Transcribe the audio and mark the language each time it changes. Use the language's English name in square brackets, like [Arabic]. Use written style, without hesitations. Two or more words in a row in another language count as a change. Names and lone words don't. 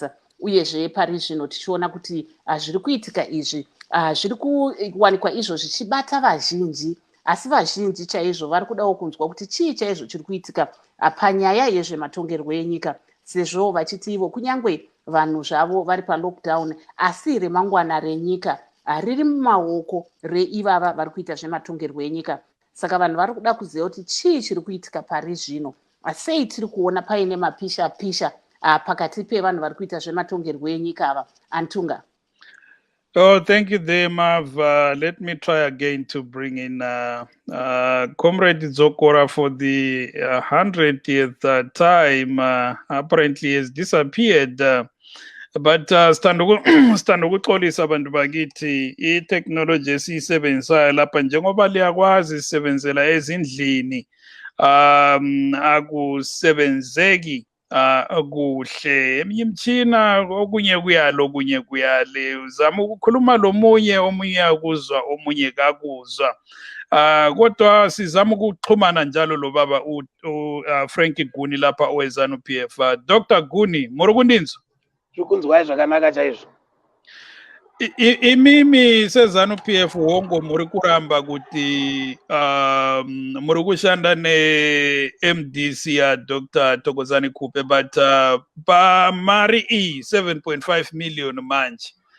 [Shona] Uyezve pari zvino tichiona kuti zviri kuitika izvi zviri kuwanikwa izvo zvichibata vazhinji, asi vazhinji chaizvo vari kudawo kunzwa kuti chii chaizvo chiri kuitika panyaya yezvematongerwo enyika, sezvo vachiti ivo kunyangwe vanhu zvavo vari palockdown, asi remangwana renyika riri mumaoko reivava vari kuita zvematongerwo enyika. Saka vanhu vari kuda kuziva kuti chii chiri kuitika pari zvino, sei tiri kuona paine mapisha pisha pakati pevanhu vari kuita zvematongerwo enyika ava. Antunga. [English] Oh, thank you there, Mav. Let me try again to bring in Comrade Dzokora for the 100th time. Apparently has disappeared. [North Ndebele] But standa ukuxolisa abantu bakithi i-technology esiyisebenzisayo lapha njengoba liyakwazi isebenzela ezindlini akusebenzeki kuhle eminye imtshina okunye kuyalo okunye kuyale uzama ukukhuluma lomunye omunye akuzwa omunye kakuzwa kodwa sizama ukuxhumana njalo lo baba Frankie Guni lapha owezanu PF Dr Guni [Shona] muri kundinzwa zvikunzwai zvakanaka chaizvo imimi sezanu PF hongo muri kuramba kuti muri kushanda ne MDC ya Dr Thokozani Kupe but pa mari 7.5 million manje